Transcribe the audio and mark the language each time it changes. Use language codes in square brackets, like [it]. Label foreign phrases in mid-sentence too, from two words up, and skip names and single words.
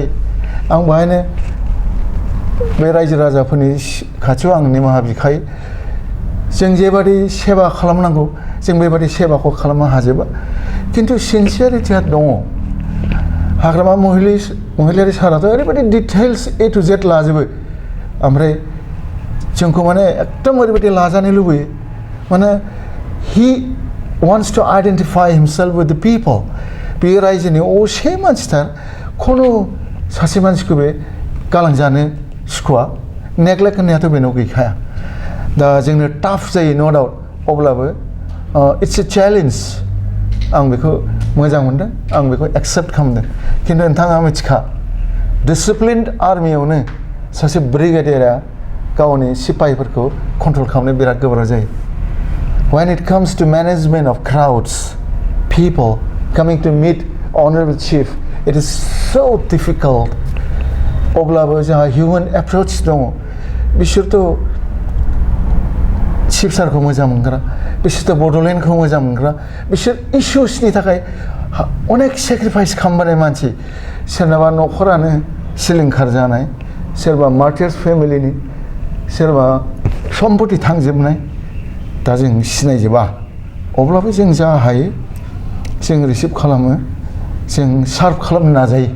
[brx] आं बाहायनो बे रायजो राजाफोरनि खाथियाव आं निमाहा बिखायो जों जेबादि सेवा खालामनांगौ जों बेबादि सेवाखौ खालामनो हाजोबा खिन्थु सिनसियारिटिया दङ। हाग्रामा महिलारि साराथ' ओरैबायदि details A to Z लाजोबो ओमफ्राय जोंखौ माने एकदम ओरैबायदि लाजानो लुबैयो माने he wants to identify himself with the people. बे रायजोनि असे मानसिथार खुनु सासे मानसिखौ बे गालांजानो सुखुवा नेग्लेक्ट होननायाथ' बेनाव गैखाया। दा जोंनो टाफ जायो no doubt अब्लाबो it's a challenge. आं बेखौ मोजां मोनदों आं बेखौ एक्सेप्ट खालामदों खिन्थु नोंथाङा मिथिखा डिसिप्लिन्ड आर्मियावनो सासे ब्रिगेडियारा गावनि सिपाहिफोरखौ कन्ट्रल खालामनो बिराद गोब्राब जायो। [en] When it comes to management of crowds, people coming to meet honorable chief, it is so difficult. [brx] अब्लाबो जोंहा human approach दङ। बिसोरथ' चिफ सारखौ मोजां मोनग्रा बिसोरथ' बड'लेण्डखौ मोजां मोनग्रा बिसोर इस्युसनि थाखाय अनेक सेक्रिफाइस खालामबोनाय मानसि। सोरनाबा न'खरानो सिलिंखार जानाय सोरबा martyrs familini सोरबा सम्पति थांजोबनाय दा जों सिनायजोबा अब्लाबो जों जा हायो जों रिसिभ खालामो जों सार्भ खालामनो नाजायो।